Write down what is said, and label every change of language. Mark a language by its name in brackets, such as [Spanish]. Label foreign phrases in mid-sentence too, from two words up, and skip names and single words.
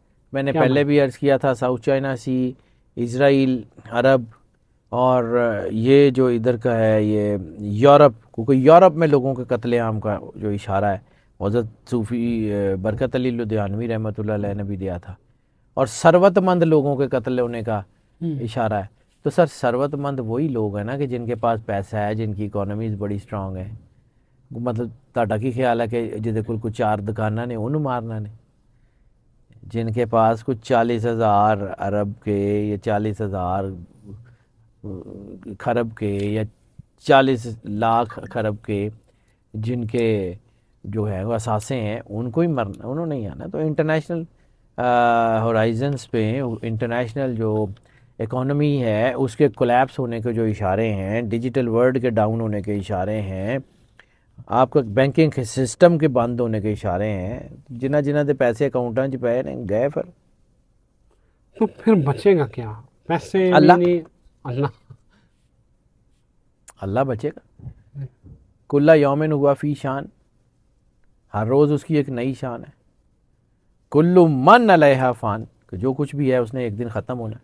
[Urdu] میں نے پہلے بھی عرض کیا تھا، ساؤتھ چائنا سی، اسرائیل، عرب، اور یہ جو ادھر کا ہے یہ یورپ، کیونکہ یورپ میں لوگوں کے قتل عام کا جو اشارہ ہے حضرت صوفی برکت علی لدھیانوی رحمۃ اللہ علیہ نے بھی دیا تھا، اور ثروت مند لوگوں کے قتل ہونے کا اشارہ ہے۔ تو سر ثروت مند وہی لوگ ہیں نا کہ جن کے پاس پیسہ ہے، جن کی اکانومیز بڑی سٹرانگ ہے۔ [Punjabi] مطلب تہاڈا کی خیال ہے کہ جہدے کول کوئی 4 دکاناں نے انہوں مارنا نے؟ [Urdu] جن کے پاس کچھ 40,000 ارب کے یا 40,000 خرب کے یا 40 لاکھ خرب کے جن کے جو ہے وہ اثاثے ہیں، ان کو ہی مرنا، [Punjabi] انہوں نہیں آنا۔ [Urdu] تو [English] international horizons [Urdu] پہ انٹرنیشنل جو اکانومی ہے اس کے کولیپس ہونے کے جو اشارے ہیں، [English] digital world [Urdu] کے ڈاؤن ہونے کے اشارے ہیں، آپ کا [English] banking system [Urdu] کے بند ہونے کے اشارے ہیں، [Punjabi] جنہ جنہ دے پیسے اکاؤنٹاں چ پے نے گئے پھر۔ [Urdu] تو پھر بچے گا کیا؟ پیسے بھی اللہ۔ نہیں، اللہ اللہ بچے گا۔ [Arabic] کلّا یومن ہوا فی شان، [Urdu] ہر روز اس کی ایک نئی شان ہے۔ [Arabic] کلّ من علیہا فان، [Urdu] کہ جو کچھ بھی ہے اس نے ایک دن ختم ہونا ہے۔